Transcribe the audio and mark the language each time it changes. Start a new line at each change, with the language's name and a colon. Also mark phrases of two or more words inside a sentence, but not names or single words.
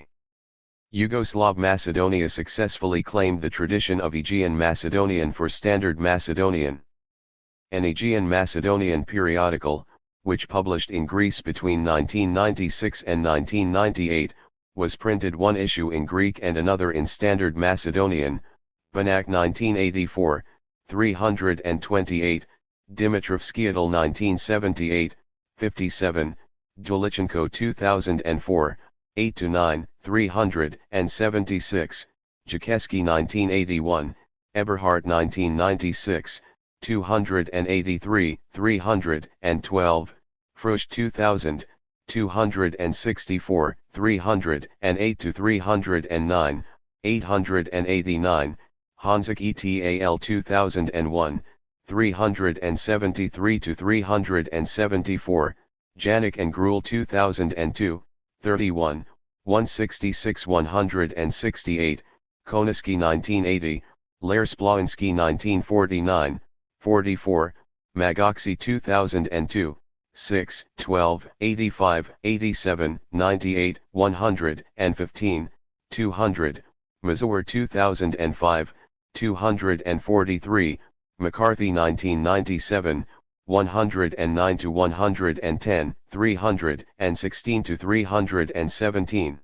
English: Yugoslav Macedonia successfully claimed the tradition of Aegean Macedonian for Standard Macedonian. An Aegean Macedonian periodical, which published in Greece between 1996 and 1998, was printed one issue in Greek and another in Standard Macedonian, Banak 1984, 328, Dimitrov Skiatal 1978, 57, Dulichenko 2004, 8-9, 376, Jakeski 1981, Eberhardt 1996, 283, 312, Frusch 2000, 264, 308-309, 889, Hanzik etal 2001, 373-374, Janik and Gruel 2002, 31, 166-168, Koneski 1980, Lersplawinski 1949, 44, Magoxi 2002, 6, 12, 85, 87, 98, 115, 200, Mazur 2005, 243, McCarthy 1997, 109-110, 316-317.